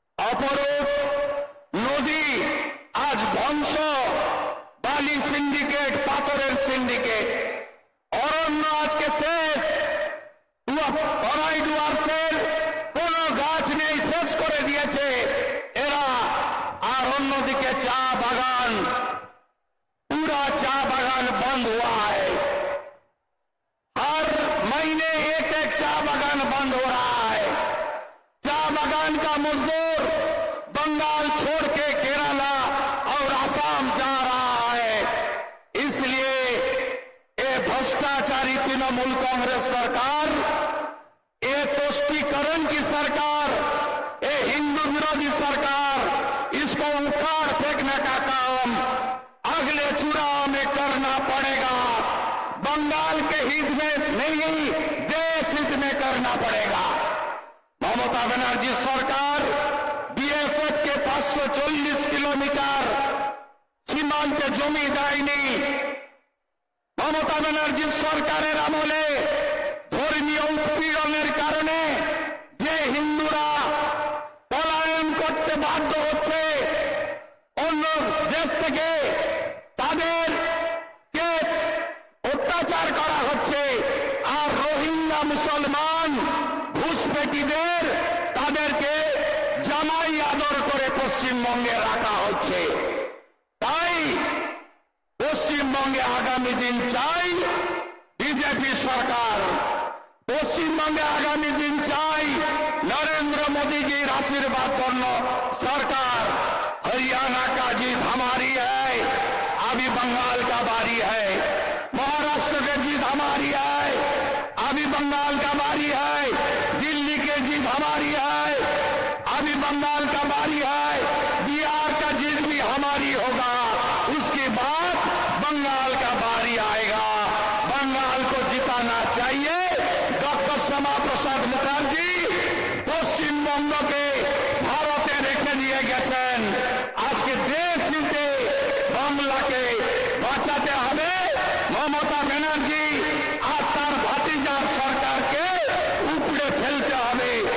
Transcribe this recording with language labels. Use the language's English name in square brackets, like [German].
[Bangla] অপরূপ নদী আজ ধ্বংস, বালি সিন্ডিকেট, পাথরের সিন্ডিকেট। অরণ্য আজকে শেষ, কড়াই ডুয়ার্সের কোন গাছ নেই, শেষ করে দিয়েছে এরা। আর অন্যদিকে চা বাগান, [Hindi] पूरा चा बागान बंद हुआ है। हर महीने एक एक चा बागान बंद हो रहा है। चा बागान का मजदूर बंगाल छोड़ के केरला और असम जा रहा है। इसलिए ये भ्रष्टाचारी तृणमूल कांग्रेस सरकार, ये तुष्टीकरण की सरकार, ये हिंदू विरोधी सरकार, इसको उखाड़ फेंकने का काम अगले चुनाव में करना पड़ेगा। बंगाल के हित में नहीं, देश हित में करना पड़ेगा। ममता बनर्जी सरकार बीएसएफ के 540 किलोमीटर [Bangla] সীমান্তে জমি দেয়নি। মমতা ব্যানার্জির সরকারের আমলে ধর্মীয় উৎপীড়নের কারণে যে হিন্দুরা পলায়ন করতে বাধ্য হচ্ছে অন্য দেশ থেকে, তাদেরকে অত্যাচার করা হচ্ছে। আর রোহিঙ্গা মুসলমান ঘুষপেটিদের তাদেরকে জামাই আদর করে পশ্চিমবঙ্গে রাখা হচ্ছে। তাই পশ্চিমবঙ্গে আগামী দিন চাই বিজেপি সরকার, পশ্চিমবঙ্গে আগামী দিন চাই नरेंद्र मोदी जी [Hindi] आशीर्वाद करना सरकार। हरियाणा का जीत हमारी है, अभी बंगाल का बारी है। महाराष्ट्र की जीत हमारी है, अभी बंगाल का बारी है। दिल्ली की जीत हमारी है, अभी बंगाल का बारी है। बिहार का जीत भी हमारी होगा, उसके बाद बंगाल का बारी आएगा। बंगाल को जिताना चाहिए। [Bangla] डॉक्टर श्यामा प्रसाद मुखर्जी পশ্চিমবঙ্গকে ভারতে রেখে দিয়ে গেছেন। আজকে দেশ নিতে বাংলাকে বাঁচাতে হবে। মমতা ব্যানার্জি আর তার ভাতিজার সরকারকে উপড়ে ফেলতে হবে।